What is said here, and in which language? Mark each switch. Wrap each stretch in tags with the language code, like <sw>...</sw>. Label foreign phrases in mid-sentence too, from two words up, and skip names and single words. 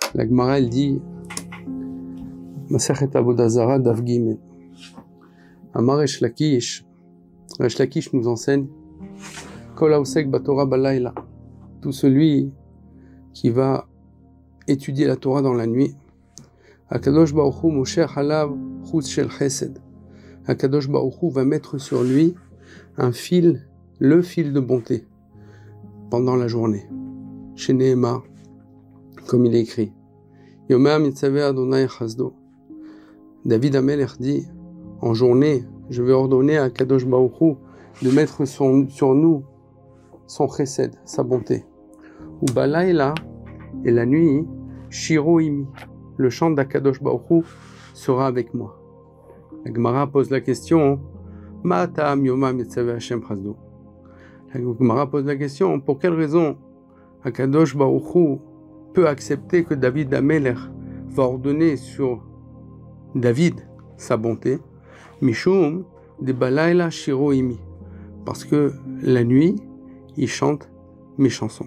<fr>La Gemara, elle dit,</fr> <he>מסכת עבודה זרה דף ג.</he> <fr>Amar Resh Lakish nous enseigne,</fr> <he>כל העוסק בתורה בלילה,</he> <fr>tout celui qui va étudier la Torah dans la nuit.</fr> <he>הקדוש ברוך הוא מושך עליו חוט של חסד.</he> <fr>Akadosh Baruch Hu va mettre sur lui un fil, le fil de bonté, pendant la journée. Chez Nehemar, comme il est écrit.</fr> <he>יומם יצוה ה' חסדו.</he> <fr>David Amelech dit, en journée, je vais ordonner à Kadosh Baruch Hu de mettre sur nous son chesed, sa bonté.</fr> <he>ובלילה,</he> <fr>et la nuit,</fr> <he>שירה עמי,</he> <fr>le chant d'Akadosh Baruch Hu sera avec moi. La Gemara pose la question,</fr> <he>מה טעם יומם יצוה ה' חסדו.</he> <fr>La Gemara pose la question, pour quelle raison Akadosh Baruch Hu peut accepter que David Amelech va ordonner sur David sa bonté,</fr> <he>משום דבלילה שירה עמי,</he> <fr>parce que la nuit il chante mes chansons.</fr>